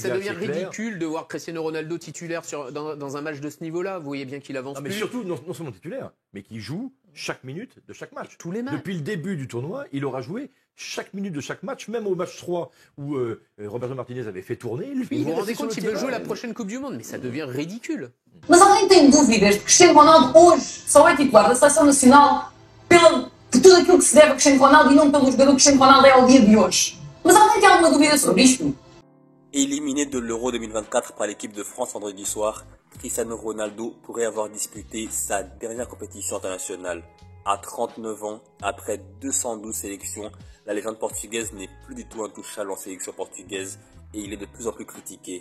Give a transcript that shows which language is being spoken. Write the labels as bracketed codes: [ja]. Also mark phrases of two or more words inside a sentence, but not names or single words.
[fr] Mais ça devient ridicule de voir Cristiano Ronaldo titulaire dans un match de ce niveau-là. Vous voyez bien qu'il avance mais plus. surtout, non seulement titulaire, mais qu'il joue chaque minute de chaque match. Tous les matchs. Depuis le début du tournoi, il aura joué chaque minute de chaque match, même au match 3 où Roberto Martinez avait fait tourner. Lui, vous vous rendez compte qu'il veut jouer la prochaine Coupe du Monde, mais ça devient ridicule. [pt] Mas alguém tem dúvidas de que Cristiano Ronaldo hoje só é titular da Seleção Nacional por tudo aquilo que se deve a Cristiano Ronaldo e não pelo jogador que Cristiano Ronaldo é ao dia de hoje? Mas alguém tem alguma dúvida sobre isto? [fr] Éliminé de l'Euro 2024 par l'équipe de France vendredi soir, Cristiano Ronaldo pourrait avoir disputé sa dernière compétition internationale. À 39 ans, après 212 sélections, la légende portugaise n'est plus du tout intouchable en sélection portugaise et il est de plus en plus critiqué.